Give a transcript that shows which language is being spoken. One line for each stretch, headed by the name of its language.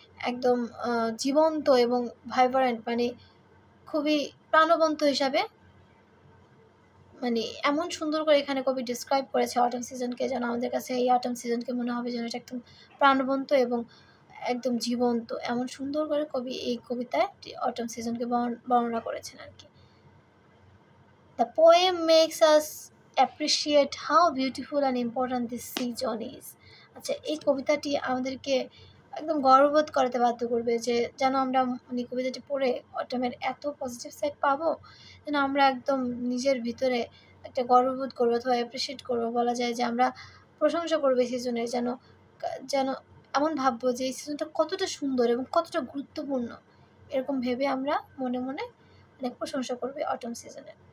Bangla: একদম জীবন্ত এবং ভাইব্রেন্ট, মানে খুবই প্রাণবন্ত হিসাবে, মানে এমন সুন্দর করে এখানে কবি ডিসক্রাইব করেছে অটম সিজনকে, যেন আমাদের কাছে এই অটম সিজনকে মনে হবে যেন এটা একদম প্রাণবন্ত এবং একদম জীবন্ত। এমন সুন্দর করে কবি এই কবিতায় অটম সিজনকে বর্ণনা করেছেন আর কি।
English: The poem makes us appreciate how beautiful and important this season is.
Bangla: আচ্ছা, এই কবিতাটি আমাদেরকে একদম গর্ববোধ করাতে বাধ্য করবে, যে যেন আমরা মানে কবিতাটি পড়ে অটমের এত পজিটিভ সাইড পাবো, যেন আমরা একদম নিজের ভিতরে একটা গর্ববোধ করবো অথবা অ্যাপ্রিসিয়েট করবো, বলা যায় যে আমরা প্রশংসা করবো এই সিজনের, যেন যেন এমন ভাববো যে এই সিজনটা কতটা সুন্দর এবং কতটা গুরুত্বপূর্ণ, এরকম ভেবে আমরা মনে মনে অনেক প্রশংসা করবে অটম সিজনের।